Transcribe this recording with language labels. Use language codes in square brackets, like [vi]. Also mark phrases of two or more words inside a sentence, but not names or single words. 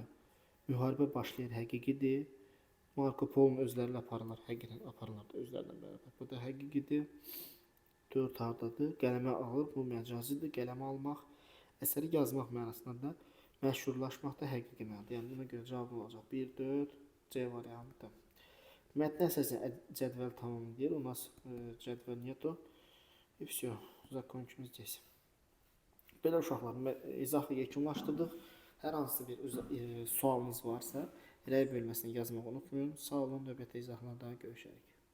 [az] Müharibə başlayır, həqiqidir. Marco Polo'nun özlərlə aparırlar, həqiqətən aparırlar da özlərlə bərabər. Bu da həqiqidir. 4 hardadır? Qələmə alır, bu məcazidir. Qələmə almaq, əsəri yazmaq mənasında da məşhurlaşmaq da həqiqi mənadır. Yəni buna görə cavab olacaq 1, 4, C variantı. Mətn əsasən cədvəl tamamlayır. [ru] У нас cədvəl нету. И все, закончим здесь. [az] Belə uşaqlar, izahı yekunlaşdırdıq. Hər hansı bir sualınız varsa, rəy bölməsinə yazmağı unutmayın. Sağ olun, növbəti izahlarda görüşərik.